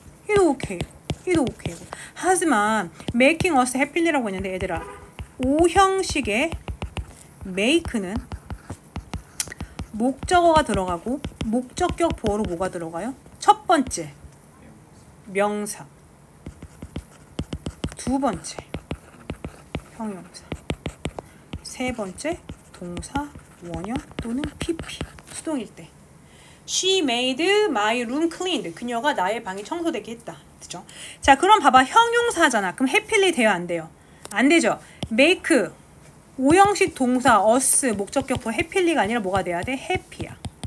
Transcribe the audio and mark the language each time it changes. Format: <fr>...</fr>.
<ko>이도 오케이고 이도 오케이고. 하지만 making us happy라고 했는데 얘들아, 오형식의 make는 목적어가 들어가고 목적격 보어로 뭐가 들어가요? 첫 번째 명사, 두 번째 형용사, 세 번째 동사 원형 또는 pp 수동일 때.</ko> <en>She made my room cleaned.</en> <ko>그녀가 나의 방이 청소되게 했다. 그죠? 자, 그럼 봐봐. 형용사잖아. 그럼 happily 돼요? 안 돼요? 안 되죠. make 오형식 동사 us 목적격 보어 happy가 아니라 뭐가 돼야 돼? happy야.</ko>